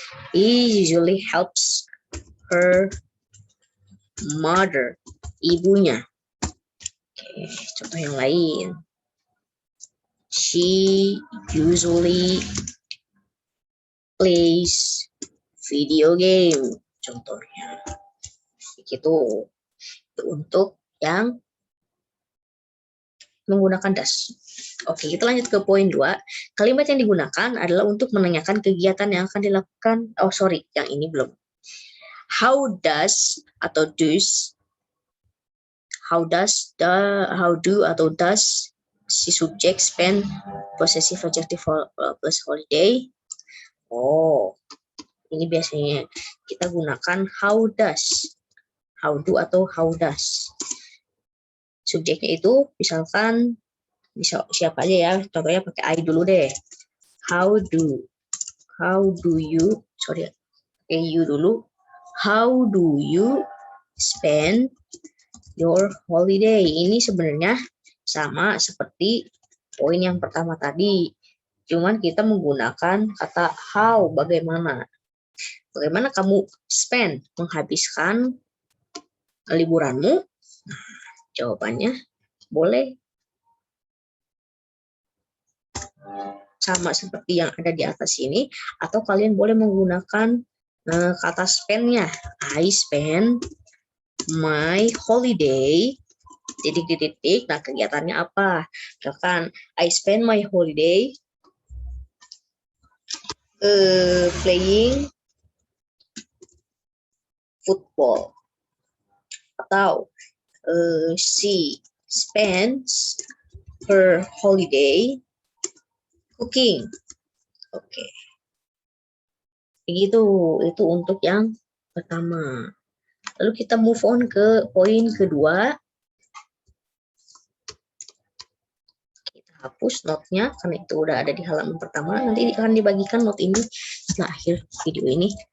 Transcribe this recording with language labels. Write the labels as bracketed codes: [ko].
[en] He usually helps her mother, ibunya. [id] Oke, contoh yang lain. [en] She usually plays video game, [id] contohnya. gitu. Itu untuk yang menggunakan das. Oke, kita lanjut ke poin 2. Kalimat yang digunakan adalah untuk menanyakan kegiatan yang akan dilakukan. Oh, sorry, yang ini belum. [en] How does atau does, how do atau does si subjek spend possessive adjective plus holiday. [id] Oh, ini biasanya kita gunakan [en] how does, how do [id] atau [en] how does. [id] Subjeknya itu misalkan bisa siapa aja ya, contohnya pakai I dulu deh. [en] How do you, sorry, [id] pakai [en] you dulu. How do you spend your holiday? [id] Ini sebenarnya sama seperti poin yang pertama tadi. Cuman kita menggunakan kata how, bagaimana. Bagaimana kamu spend, menghabiskan liburanmu? Nah, jawabannya boleh sama seperti yang ada di atas ini, atau kalian boleh menggunakan kata spend-nya. [en] I spend my holiday titik. [id] Nah, kegiatannya apa? [en] Misalkan I spend my holiday playing football, atau she spends her holiday cooking. [id] Oke. Begitu, itu untuk yang pertama. Lalu kita move on ke poin kedua. Kita hapus note-nya karena itu udah ada di halaman pertama. Nanti akan dibagikan note ini setelah akhir video ini.